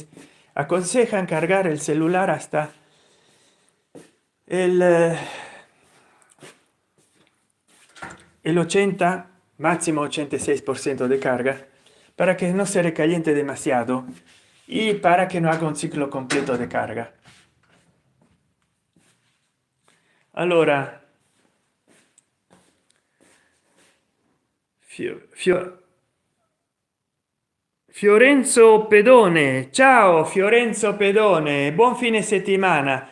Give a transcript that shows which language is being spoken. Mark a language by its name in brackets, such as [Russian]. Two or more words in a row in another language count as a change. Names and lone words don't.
[Spanish] Aconsejan cargar el celular hasta el, eh, el 80, máximo 86% de carga, para que no se recaliente demasiado y para que no haga un ciclo completo de carga. [Italian] Allora, Fiorenzo Pedone, ciao Fiorenzo Pedone, buon fine settimana.